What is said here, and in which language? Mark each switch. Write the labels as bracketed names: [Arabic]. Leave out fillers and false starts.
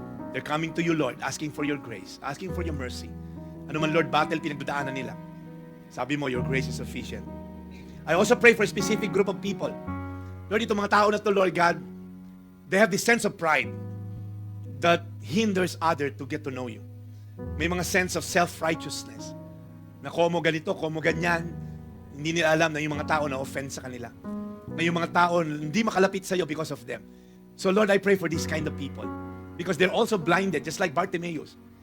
[English] They're coming to you, Lord, asking for your grace, asking for your mercy. [Filipino] Ano man, Lord, battle pinagdadaanan nila. [English] Sabi mo, your grace is sufficient. I also pray for a specific group of people. Lord, [Filipino] itong mga tao na to, [English] Lord God, they have this sense of pride that hinders others to get to know you. [Filipino] May mga sense of self-righteousness na komo ganito, komo ganyan. Hindi nila alam na yung mga tao na offend sa kanila. Na yung mga tao hindi makalapit sa iyo because of them. [English] So Lord, I pray for these kind of people because they're also blinded, just like Bartimaeus.